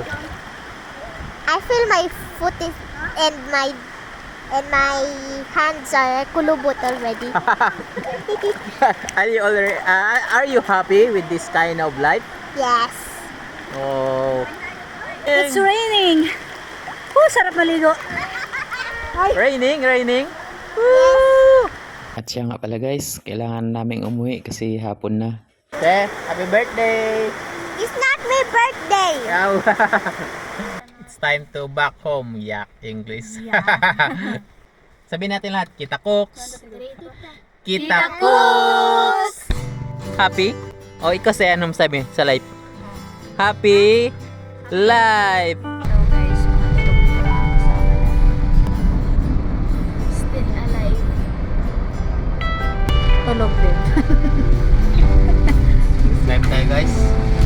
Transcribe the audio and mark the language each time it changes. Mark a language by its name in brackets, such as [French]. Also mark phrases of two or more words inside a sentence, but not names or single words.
[English] I feel my foot is, and my hands are kulubot already. Are you happy with this kind of life? Yes. Oh. It's raining. [Filipino] Sarap maligo. [English] Raining. Yes. [Filipino] At siya nga pala guys, kailangan naming umuwi kasi hapon na. [English] Te, happy birthday! It's not my birthday! It's time to back home. Yak English. [Filipino] Sabihin natin lahat, kita cooks! [English] Kita cooks! Happy? [Filipino] O ikaw sa anong sabi sa life? [English] Happy life! Hello guys, [Filipino] matulog po lang ako sa wala. [English] Still alive. [Filipino] Tulog din. Live tayo guys.